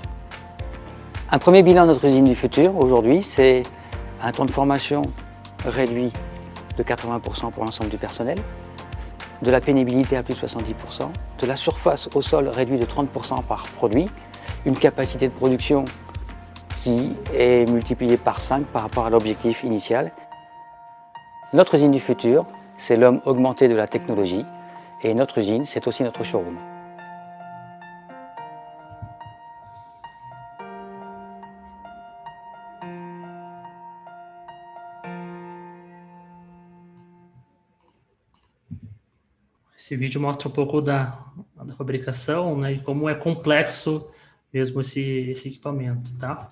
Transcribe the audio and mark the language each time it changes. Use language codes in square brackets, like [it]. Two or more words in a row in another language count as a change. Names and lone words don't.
[fr] Un premier bilan de notre usine du futur, aujourd'hui, c'est un temps de formation réduit de 80% pour l'ensemble du personnel, de la pénibilité à plus de 70%, de la surface au sol réduite de 30% par produit, une capacité de production qui est multipliée par 5 par rapport à l'objectif initial. Notre usine du futur, c'est l'homme augmenté de la technologie, et notre usine, c'est aussi notre showroom. [pt] Esse vídeo mostra um pouco da fabricação, né, e como é complexo mesmo esse equipamento, tá?